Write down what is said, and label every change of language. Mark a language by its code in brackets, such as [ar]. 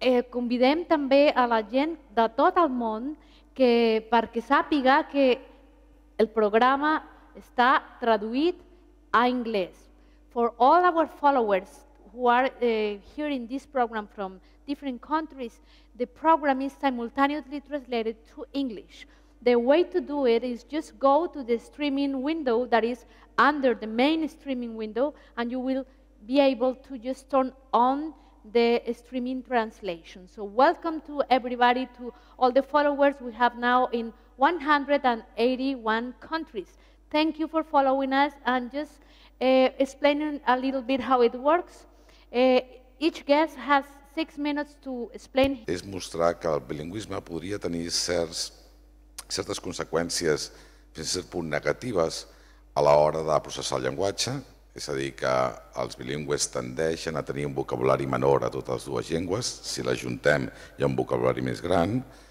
[ca] Convidem també a la gent de tot el món perquè sàpiga que el programa està traduït a anglès. [en] For all our followers who are hearing this program from different countries, the program is simultaneously translated to English. The way to do it is just go to the streaming window that is under the main streaming window, and you will be able to just turn on the streaming translation. So welcome to everybody, to all the followers we have now in 181 countries. Thank you for following us, and just explaining a little bit how it works. Each guest has 6 minutes to explain. [ca] És mostrar que el bilingüisme podria tenir certes conseqüències fins a cert punt negatives a l'hora de processar el llenguatge, és a dir, que els bilingües tendeixen a tenir un vocabulari menor a totes dues llengües, si les juntem hi ha un vocabulari més gran,